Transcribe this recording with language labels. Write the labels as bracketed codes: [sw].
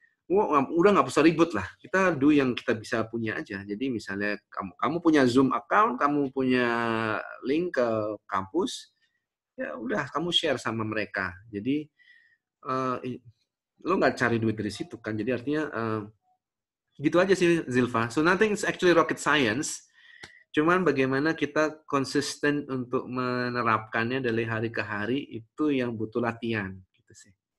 [id] Udah nggak usah ribut lah. Kita do yang kita bisa punya aja. Jadi misalnya kamu punya Zoom account, kamu punya link ke kampus, ya udah kamu share sama mereka. Jadi lo nggak cari duit dari situ kan. Jadi artinya gitu aja sih Zilfa. [en] So nothing is actually rocket science. [id] Cuman bagaimana kita konsisten untuk menerapkannya dari hari ke hari itu yang butuh latihan gitu sih.